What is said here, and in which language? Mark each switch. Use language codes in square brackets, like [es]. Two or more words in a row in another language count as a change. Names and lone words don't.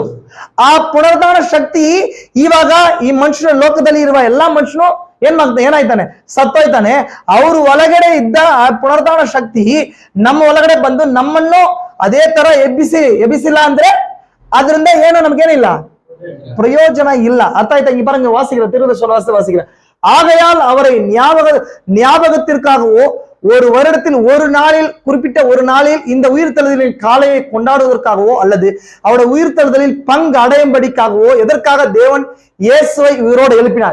[kn] ಆ ಪುನರ್ದಾನ ಶಕ್ತಿ ಇವಾಗ ಈ ಮನುಷ್ಯನ ಲೋಕದಲ್ಲಿ ಇರುವ ಎಲ್ಲಾ ಮನುಷ್ಯನು ಏನಾಯ್ತಾನೆ? ಸತ್ತೋಯ್ತಾನೆ. ಅವರು ಒಳಗಡೆ ಇದ್ದ ಆ ಪುನರ್ದಾನ ಶಕ್ತಿ ನಮ್ಮ ಒಳಗಡೆ ಬಂದು ನಮ್ಮನ್ನು ಅದೇ ತರ ಎಬ್ಬಿಸಿಲ್ಲ ಅಂದ್ರೆ ಅದರಿಂದ ಏನು ನಮ್ಗೇನಿಲ್ಲ, [ta] பிரயோஜன இல்ல. அர்த்தாயிட்டா? இங்க பாருங்க, வாசிக்கிற திருவள்ளுவர் வாசிக்கிற, ஆகையால் அவரை ஞாபகத்திற்காகவோ ஒரு வருடத்தில் ஒரு நாளில், குறிப்பிட்ட ஒரு நாளில் இந்த உயிர்த்தெழுதலின் காலையை கொண்டாடுவதற்காகவோ அல்லது அவருடைய உயிர்த்தெழுதலில் பங்கு அடையும்படிக்காகவோ எதற்காக தேவன் இயேசுவை உயிரோடு எழுப்பினார்?